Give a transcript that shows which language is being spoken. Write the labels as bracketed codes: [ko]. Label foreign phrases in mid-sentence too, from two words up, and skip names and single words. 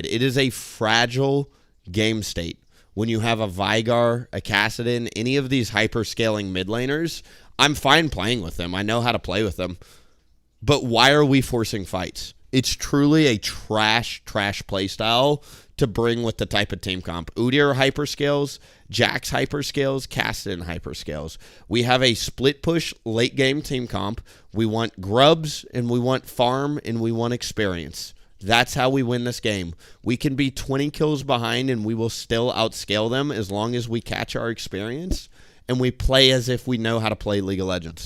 [en] It is a fragile game state. When you have a Vigar, a Cassidon, any of these hyper-scaling mid laners, I'm fine playing with them. I know how to play with them. But why are we forcing fights? It's truly a trash playstyle to bring with the type of team comp. Udyr hyperscales, Jax hyperscales, Cassidon hyperscales. We have a split push late game team comp. We want grubs, and we want farm, and we want experience. That's how we win this game. We can be 20 kills behind, and we will still outscale them as long as we catch our experience, and we play as if we know how to play League of Legends.